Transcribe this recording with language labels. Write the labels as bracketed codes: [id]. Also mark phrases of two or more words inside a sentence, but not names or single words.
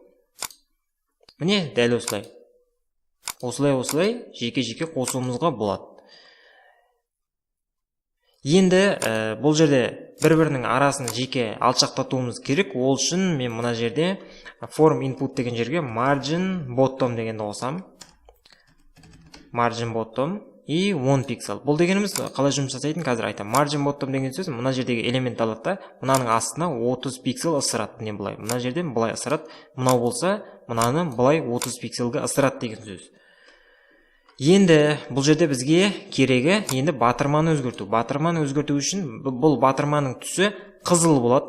[kk] Міне дәл осылай. Осылай жеке қосуымызға болады. Енді бұл жерде бір-бірінің арасын жеке алшақтатуымыз керек. Ол үшін мен мына жерде [en] form input [kk] деген жерге [en] margin bottom [kk] дегенді қосам. [en] Margin bottom [kk] и 10 пиксел. Бұл дегеніміз қалай жұмыс жасайтын қазір айтам. [en] Margin bottom [kk] деген сөз мына жердегі элемент алады да, мынаның астына 30 пиксел ысырат. Міне былай. Мына жерден былай ысырат. Мынау болса, мынаны былай 30 пикселге ысырат деген сөз. Енді бұл жерде бізге керегі енді батырманы өзгерту. Батырманы өзгерту үшін бұл батырманың түсі қызыл болады.